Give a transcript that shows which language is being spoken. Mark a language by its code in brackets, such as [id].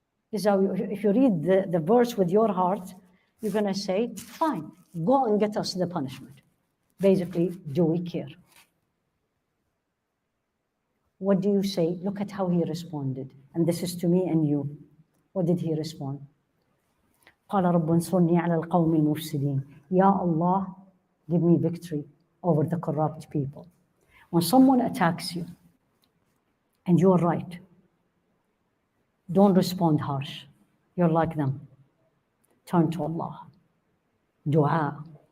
[en] This is how if you read the verse with your heart, you're going to say, fine, go and get us the punishment. Basically, do we care? What do you say? Look at how he responded. And this is to me and you. What did he respond? [ar] قال رب انصرني على القوم المفسدين. [en] Ya Allah, give me victory over the corrupt people. When someone attacks you, and you're right, don't respond harsh. You're like them. Turn to Allah. Dua.